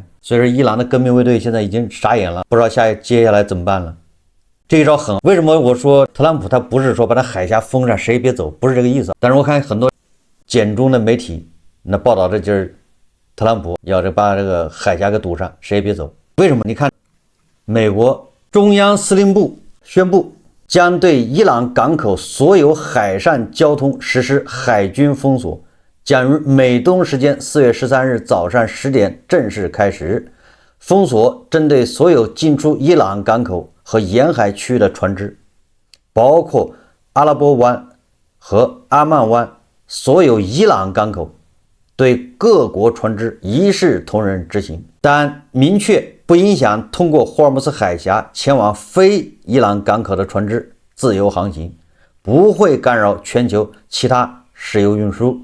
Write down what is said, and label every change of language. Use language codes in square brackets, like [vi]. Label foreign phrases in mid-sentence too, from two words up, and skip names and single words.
[zh] 所以說伊朗的革命衛隊現在已經傻眼了，不知道接下來怎麼辦了。這一招狠，為什麼我說特朗普他不是說把他海峽封上誰也別走，不是這個意思。但是我看很多簡中的媒體那報道的就是特朗普要把這個海峽給堵上，誰也別走。為什麼？你看美國中央司令部宣布將對伊朗港口所有海上交通實施海軍封鎖，將於美東時間4月13日早上10點正式開始。封鎖針對所有進出伊朗港口和沿海區域的船隻，包括阿拉伯灣和阿曼灣所有伊朗港口，對各國船隻一視同仁執行，但明確不影響通過霍爾木茲海峽前往非伊朗港口的船隻自由航行，不會干擾全球其他石油運輸。